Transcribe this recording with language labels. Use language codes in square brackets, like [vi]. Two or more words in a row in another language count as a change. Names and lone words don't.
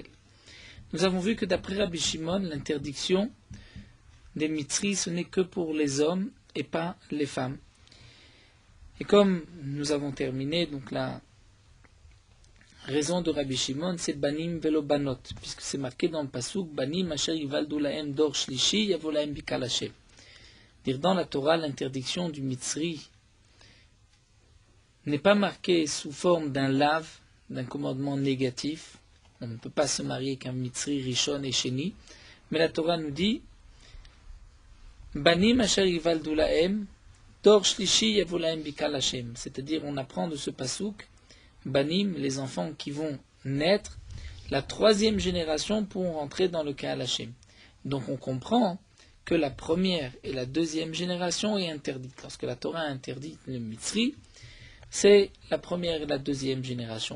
[fr] Nous avons vu que d'après Rabbi Shimon, l'interdiction des Mitzri, ce n'est que pour les hommes et pas les femmes. Et comme nous avons terminé, donc la raison de Rabbi Shimon, c'est [he] בנים ולא בנות, [fr] puisque c'est marqué dans le Pasuk, [he] בנים אשר יולדו להם דור שלישי יבוא להם בקהל ה. [fr] Dire dans la Torah, l'interdiction du Mitzri n'est pas marquée sous forme d'un lave, d'un commandement négatif. On ne peut pas se marier avec un Mitzri Rishon et Sheni, mais la Torah nous dit [he] בנים אשר יולדו להם דור שלישי יבוא להם בקהל ה. [fr] C'est-à-dire, on apprend de ce Pasuk Banim, les enfants qui vont naître, la troisième génération pourront rentrer dans le [he] קהל ה. [fr] Donc on comprend que la première et la deuxième génération est interdite. Lorsque la Torah interdit le Mitzri, c'est la première et la deuxième génération.